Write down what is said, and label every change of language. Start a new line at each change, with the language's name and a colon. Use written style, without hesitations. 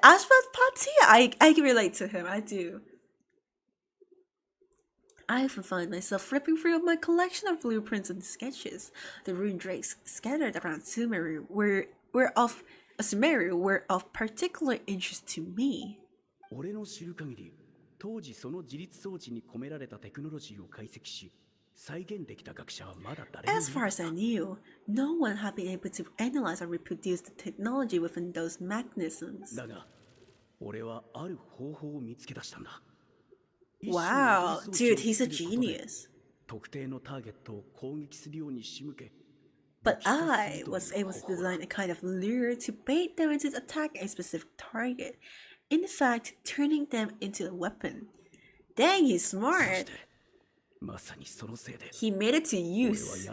English: As for Patia, I can relate to him. I do. I often find myself flipping through my collection of blueprints and sketches. The rune drakes scattered around Sumeru were of particular interest to me.
Japanese: 俺の知る限り、当時その自立装置に込められたテクノロジーを解析し、再現できた学者はまだ誰もいなかった。
English: As far as I knew, no one had been able to analyze or reproduce the technology within those mechanisms.
Japanese: だが、俺はある方法を見つけ出したんだ。
English: Wow, dude, he's a genius.
Japanese: 特定のターゲットを攻撃するように仕向け。
English: But I was able to design a kind of lure to bait them into attack a specific target. In fact, turning them into a weapon. Dang, he's smart. He made it to use.